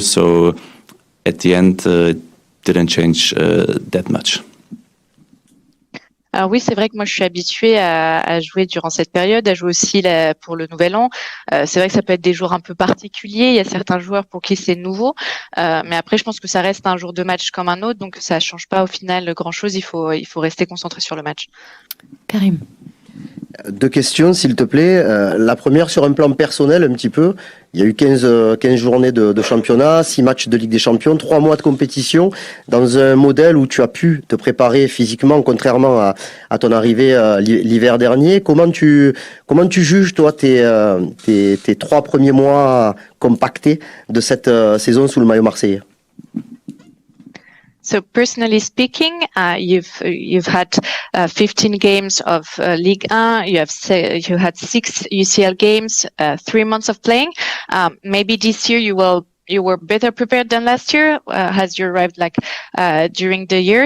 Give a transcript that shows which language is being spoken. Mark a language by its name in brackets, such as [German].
[English] So at the end it didn't change that much. [French] Alors oui, c'est vrai que moi je suis habituée à jouer durant cette période, à jouer aussi pour le Nouvel An. C'est vrai que ça peut être des jours un peu particuliers. Il y a certains joueurs pour qui c'est nouveau, mais après je pense que ça reste un jour de match comme un autre, donc ça change pas au final grand-chose. Il faut rester concentré sur le match. Karim. 2 questions, s'il te plaît. La première, sur un plan personnel, un petit peu. Il y a eu 15 journées de championnat, 6 matchs de Ligue des Champions, 3 mois de compétition, dans un modèle où tu as pu te préparer physiquement, contrairement à ton arrivée l'hiver dernier. Comment tu juges, toi, tes 3 premiers mois compactés de cette saison sous le maillot marseillais? [English] So personally speaking, you've had 15 games of Ligue 1. You had 6 UCL games, 3 months of playing. Maybe this year you were better prepared than last year, as you arrived during the year.